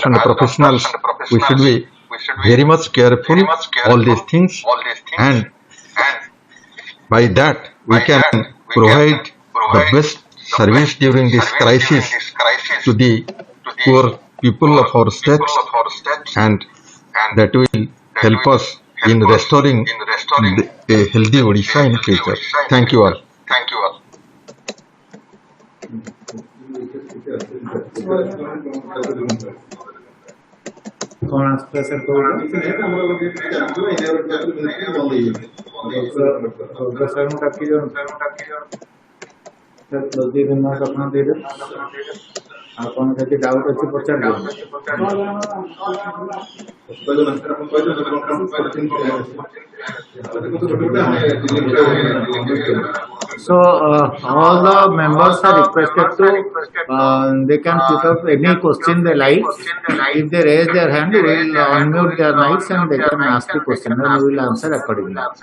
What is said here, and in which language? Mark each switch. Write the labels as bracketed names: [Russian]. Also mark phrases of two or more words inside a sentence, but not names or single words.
[English] and professionals, we should be very much careful all these things, and by that we can provide the best service during this crisis to the poor people of our state, and that will help us in restoring a healthy Odisha in future. Thank you all. [Odia] कौन [English] answer sir [Odia] ଆପଣ ଯଦି ଡାଉଟ୍ ଅଛି ପଚାରିବେ। [English] So all the members are requested to they can put up any question they like. If they raise their hand, we will unmute their mics and they can ask the question and we will answer accordingly.